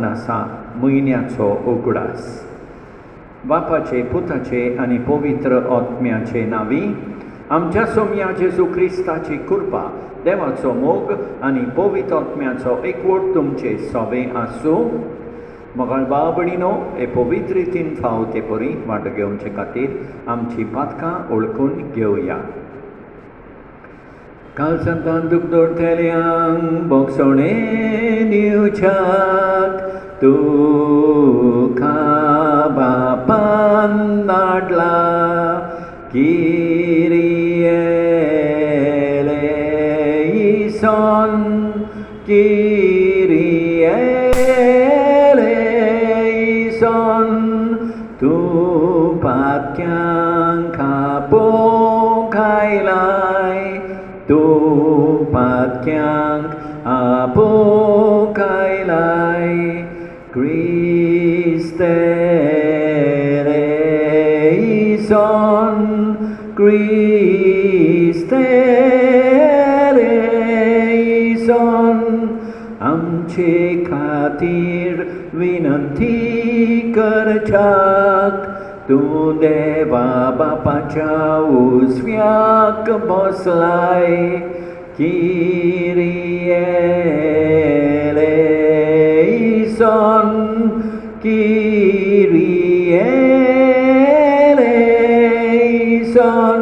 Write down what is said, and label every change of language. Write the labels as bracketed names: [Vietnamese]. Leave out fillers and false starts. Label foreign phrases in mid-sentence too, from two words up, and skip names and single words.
[Konkani] आसा म्हयन्याचो उगडास बापाचे पुताचे आनी पवित्र आत्म्याचे नांवी आमच्या सोम्या जेजू क्रिस्ताची कृपा देवाचो मोग आनी पवित्र आत्म्याचो एकवट तुमचे सोबे आसूं मोगाळ भाव भयणीनो हे पवित्र रितीन फाव ते परी वांटो घेवचे खातीर आमची पातकां ओळखून घेवया काल सांतान दूख दवरतल्यांक बोगसोणे दिवच्याक तुका बापान धाडला [Greek] Kyrie eleison, Kyrie eleison, [Konkani] tu patkank apokailai, tu patkank apokailai, [Greek] Christe eleison, Christe eleison, [Konkani] आमचे खातीर विनंती करच्याक तूं देवा बापाच्या उजव्याक बसलाय [Greek] Kyrie eleison, Kyrie eleison.